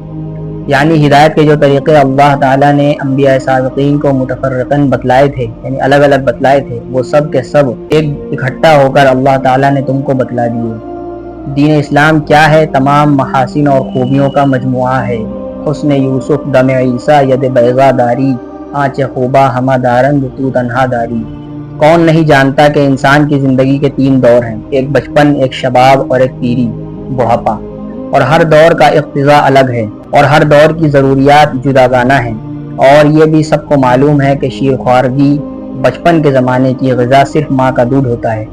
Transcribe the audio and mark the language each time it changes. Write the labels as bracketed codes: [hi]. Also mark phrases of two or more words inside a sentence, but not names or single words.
[ur] یعنی ہدایت کے جو طریقے اللہ تعالیٰ نے انبیاء سابقین کو متفرقاً بتلائے تھے، یعنی الگ الگ بتلائے تھے، وہ سب کے سب ایک اکٹھا ہو کر اللہ تعالیٰ نے تم کو بتلا دیے۔ دین اسلام کیا ہے؟ تمام محاسن اور خوبیوں کا مجموعہ ہے۔ [fa] حسن یوسف دم عیسیٰ ید بیضا داری، آنچ خوبا ہما دارند تو تنہا داری۔ [ur] کون نہیں جانتا کہ انسان کی زندگی کے 3 دور ہیں، ایک بچپن، ایک شباب اور ایک پیری بڑھاپا، اور ہر دور کا اقتضاء الگ ہے اور ہر دور کی ضروریات جداگانہ ہیں۔ اور یہ بھی سب کو معلوم ہے کہ شیرخوارگی بچپن کے زمانے کی غذا صرف ماں کا دودھ ہوتا ہے۔